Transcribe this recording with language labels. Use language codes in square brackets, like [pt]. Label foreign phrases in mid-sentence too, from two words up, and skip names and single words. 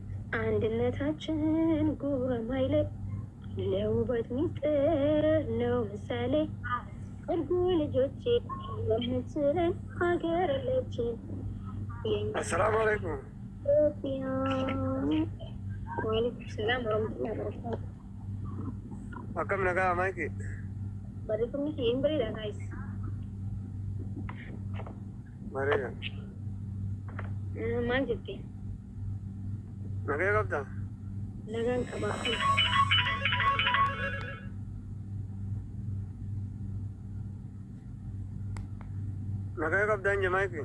[am] አንድነታችን ጉረማይሌ ለውበት ሚስጥር ነው ምሳሌ እርጉ ልጆቼ የምትለን ሀገር ለችን። [ar] السلام عليكم። وعليكم سلام ورحمة الله وبركاته። [om] akkam nagaa maayiki barreeffamni kiyya hin bareeda gaayis. bareeda maal jette? nagaa qabda? nagaan qaba. nagaa qabda anje maayiki